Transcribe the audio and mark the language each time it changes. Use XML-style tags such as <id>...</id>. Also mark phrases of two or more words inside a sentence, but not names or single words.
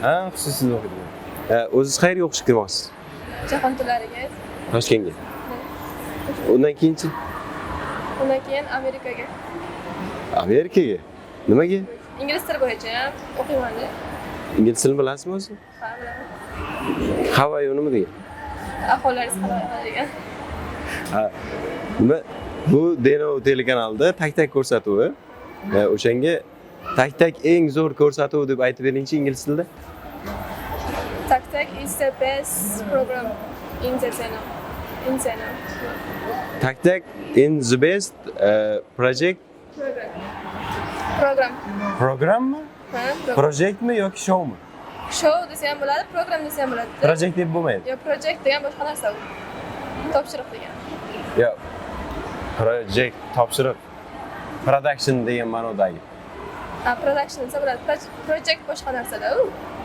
<uz>Ha, xususiyda o'qiydigan. O'zingiz qayerga o'qishga kirmoqchisiz? Jahon tillariga. Toshkentga. Undan keyinchi? Undan keyin Amerikaga. Amerikaga? Nimaga? Ingliz tili bo'yicha ham o'qiyman-da. Ingliz tilini bilasizmi o'zi? Ha, bilaman.</uz> <en>How are you</en> <uz>nima degan? Ahvollaringiz qanday degan. Ha. Nima? Bu Denov telekanalida tak ko'rsatuvi. O'shanga tak eng zo'r ko'rsatuv deb aytib beringchi ingliz tilida.</uz> <en>Tak is the best program in the channel. Tak in the best project.</en> <uz>Program. Programmi? Ha, program. Projektmi yoki showmi? Show desa ham bo'ladi, program desa ham bo'ladi. Project deb bo'lmaydi. Yo, project degan boshqa narsa u. Topshiriq degan. Yo. Project topshiriq. Production degan ma'nodagi. Production desa bo'ladi. Project boshqa narsada u.</uz>